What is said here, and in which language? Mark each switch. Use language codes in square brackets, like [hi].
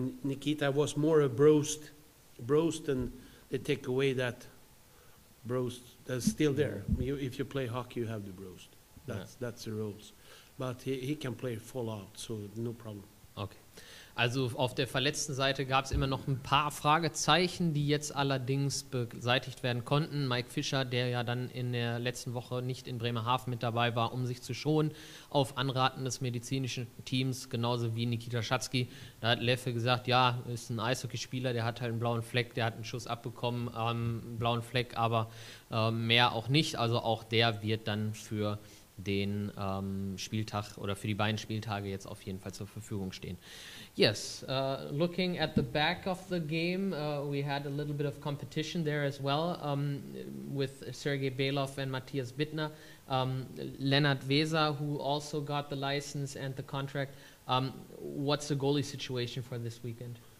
[en] And Nikita was more a bruised, and they take away that bruised. That's still there. If you play hockey, you have the bruised. That's the rules. But he can play full out, so no problem. Okay. [de] Also auf der verletzten Seite gab es immer noch ein paar Fragezeichen, die jetzt allerdings beseitigt werden konnten. Mike Fischer, der ja dann in der letzten Woche nicht in Bremerhaven mit dabei war, um sich zu schonen, auf Anraten des medizinischen Teams, genauso wie Nikita Shatsky. Da hat Leffe gesagt, ja, ist ein Eishockeyspieler, der hat halt einen blauen Fleck, der hat einen Schuss abbekommen, einen blauen Fleck, aber mehr auch nicht. Also auch der wird dann für den Spieltag oder für die beiden Spieltage jetzt auf jeden Fall zur Verfügung stehen. [en] Yes, looking at the back of the game, we had a little bit of competition there as well with Sergei Belov and Matthias Bittner. Lennart Weser, who also got the license and the contract. What's the goalie situation for this weekend?